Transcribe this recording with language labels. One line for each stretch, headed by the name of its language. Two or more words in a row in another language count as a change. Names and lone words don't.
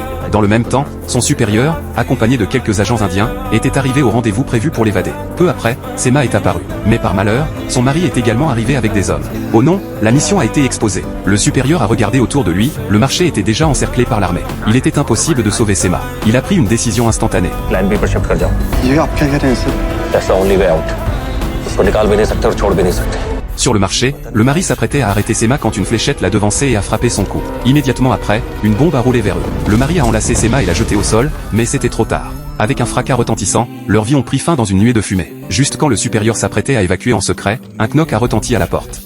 French: Dans le même temps, son supérieur, accompagné de quelques agents indiens, était arrivé au rendez-vous prévu pour l'évader. Peu après, Sema est apparu. Mais par malheur, son mari est également arrivé avec des hommes. Oh non, la mission a été exposée. Le supérieur a regardé autour de lui, le marché était déjà encerclé par l'armée. Il était impossible de sauver Sema. Il a pris une décision instantanée.
Hindi: Plan B पर शिफ्ट कर जाओ। ये आप क्या कह रहे हैं सर?
English: That's the only way out.
Hindi: उसको निकाल भी नहीं सकते और छोड़ भी नहीं सकते।
French: Sur le marché, le mari s'apprêtait à arrêter Sema quand une fléchette l'a devancé et a frappé son cou. Immédiatement après, une bombe a roulé vers eux. Le mari a enlacé Sema et l'a jeté au sol, mais c'était trop tard. Avec un fracas retentissant, leurs vies ont pris fin dans une nuée de fumée. Juste quand le supérieur s'apprêtait à évacuer en secret, un knock a retenti à la porte.